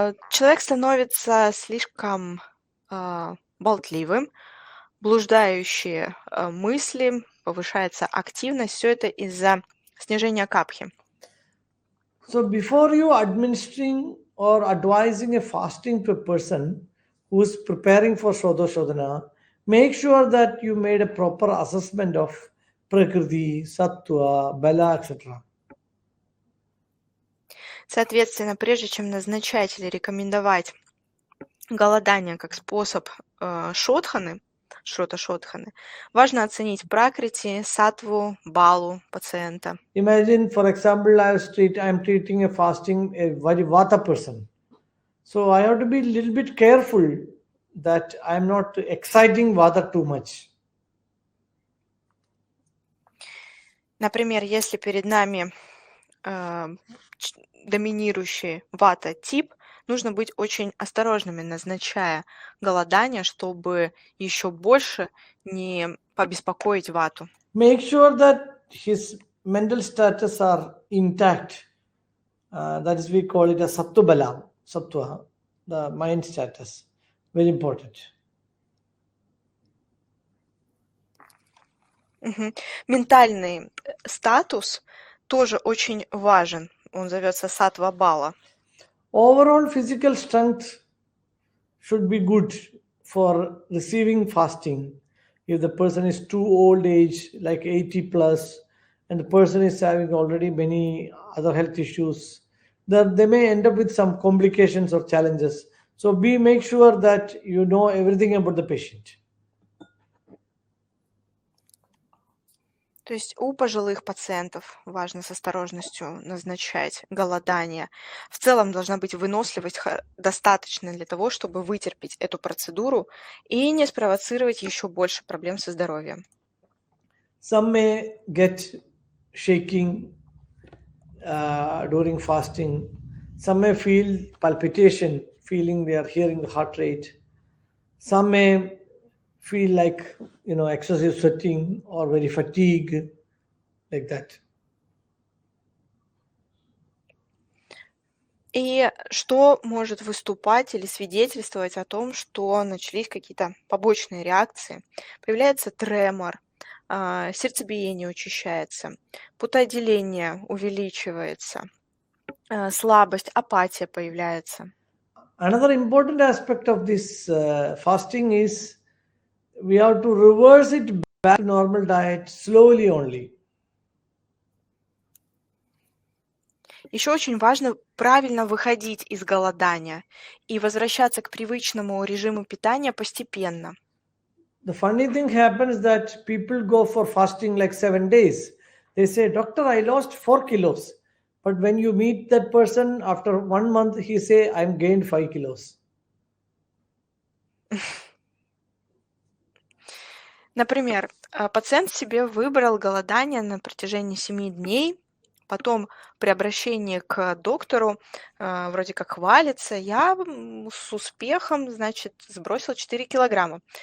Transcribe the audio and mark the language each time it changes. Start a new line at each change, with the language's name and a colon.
Russian: Человек становится слишком болтливым, блуждающие мысли, повышается активность, все это из-за снижения капхи.
English: So before you administering or advising a fasting to a person who is preparing for Srotorodha, make sure that you made a proper assessment of Prakriti, Sattva, Bala, etc.
Russian: Соответственно, прежде чем назначать или рекомендовать голодание как способ шотханы, шрота-шотханы, важно оценить пракрити, саттву, балу пациента.
English: Imagine, for example, I am treating a fasting a very vata person. So I have to be a little bit careful that I am not exciting vata too much.
Russian: Например, если перед нами доминирующий вата-тип, нужно быть очень осторожными, назначая голодание, чтобы еще больше не побеспокоить вату.
English: Make sure that his mental status are intact. That is, we call it a sattva, the mind status. Very important.
Russian: Ментальный статус тоже очень важен. Он зовется саттва-бала.
English: Overall physical strength should be good for receiving fasting. If the person is too old age, like 80 plus, and the person is having already many other health issues, that they may end up with some complications or challenges. So make sure that you know everything about the patient.
Russian: То есть у пожилых пациентов важно с осторожностью назначать голодание. В целом должна быть выносливость достаточно для того, чтобы вытерпеть эту процедуру и не спровоцировать еще больше проблем со здоровьем.
English: Some may get shaking during fasting. Some may feel palpitation, feeling they are hearing the heart rate. Some may feel like excessive sweating or very fatigue, like that.
Russian: И что может выступать или свидетельствовать о том, что начались какие-то побочные реакции? Появляется тремор, сердцебиение учащается, потоотделение увеличивается, слабость, апатия появляется.
English: Another important aspect of this fasting is we have to reverse it back to normal diet slowly only.
Russian: Еще очень важно правильно выходить из голодания и возвращаться к привычному режиму питания постепенно.
English: The funny thing happens that people go for fasting like 7 days. They say, Doctor, I lost 4 kilos. But when you meet that person after 1 month, he say, I'm gained 5 kilos.
Russian: Например, пациент себе выбрал голодание на протяжении 7 дней, потом при обращении к доктору вроде как хвалится, я с успехом, значит, сбросил 4 килограмма.